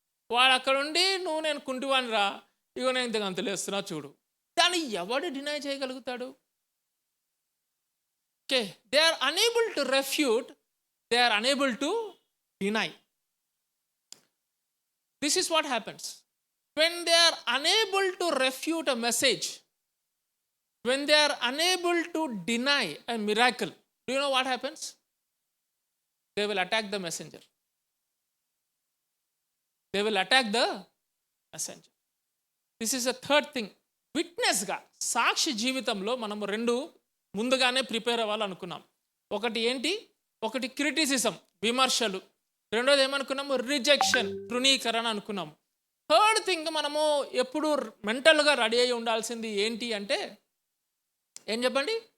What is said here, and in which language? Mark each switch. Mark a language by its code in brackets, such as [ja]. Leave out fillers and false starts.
[te] వాడు అక్కడ ఉండి నువ్వు నేను కుంటివాణి రా, ఇగో నేను ఇంత గంతులేస్తున్నా చూడు. దాన్ని ఎవడు డినై చేయగలుగుతాడు? [en] Okay, they are unable to refute, they are unable to deny. This is what happens. When they are unable to refute a message, when they are unable to deny a miracle, do you know what happens? They will attack the messenger. They will attack the messenger. This is a third thing. [te] Witness గా సాక్షి జీవితంలో మనము రెండు ముందుగానే prepare అవ్వాలనుకున్నాం. ఒకటి ఏంటి? ఒకటి criticism, విమర్శలు. రెండోది ఏమనుకున్నాము? రిజెక్షన్, తృణీకరణ అనుకున్నాము. [en] third thing [te] మనము ఎప్పుడు మెంటల్గా రెడీ అయి ఉండాల్సింది ఏంటి అంటే ఏం చెప్పండి?